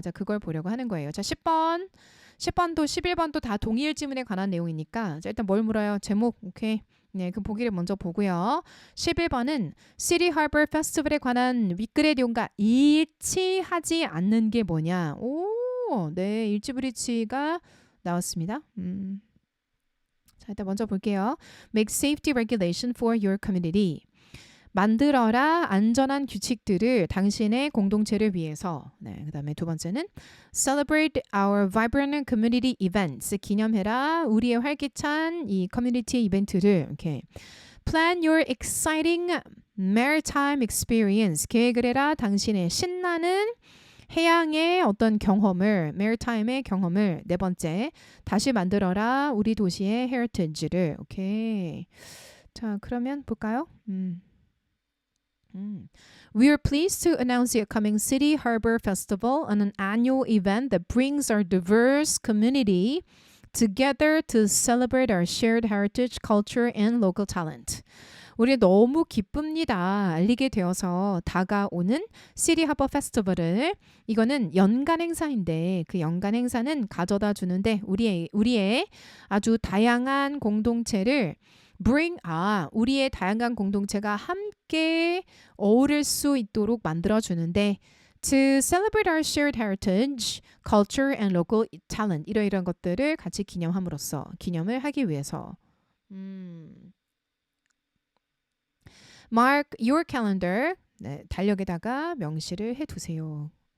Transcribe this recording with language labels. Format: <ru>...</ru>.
<ko>자, 그걸 보려고 하는 거예요. 자, 10번도 11번도 다 동일 지문에 관한 내용이니까 자, 일단 뭘 물어요? 제목. 오케이. 네, 그 보기를 먼저 보고요. 11번은 City Harbor Festival에 관한 윗글의 내용과 일치하지 않는 게 뭐냐? 오, 네, 일치불일치가 나왔습니다. 자, 일단 먼저 볼게요.</ko> <en>Make safety regulation for your community.</en> <ko>만들어라 안전한 규칙들을 당신의 공동체를 위해서. 네, 그다음에 두 번째는</ko> <en>Celebrate our vibrant community events.</en> <ko>기념해라 우리의 활기찬 이 커뮤니티 이벤트를.</ko> <en>이렇게 Plan your exciting maritime experience.</en> <ko>계획을 해라 당신의 신나는 해양의 어떤 경험을, maritime의 경험을. 네 번째, 다시 만들어라 우리 도시의 heritage를. 오케이. 자, 그러면 볼까요?</ko> <en>We are pleased to announce the upcoming City Harbor Festival, an annual event that brings our diverse community together to celebrate our shared heritage, culture, and local talent.</en> <ko>우리 너무 기쁩니다. 알리게 되어서 다가오는 시티 하버 페스티벌을 이거는 연간 행사인데 그 연간 행사는 가져다 주는데 우리의 아주 다양한 공동체를 우리의 다양한 공동체가 함께 어우를 수 있도록 만들어주는데</ko> <en>to celebrate our shared heritage, culture and local talent</en> <ko>이러이러한 것들을 같이 기념을 하기 위해서</ko> <en>Mark your calendar</en> <ko>네, 달력에다가 명시를 해두세요.</ko>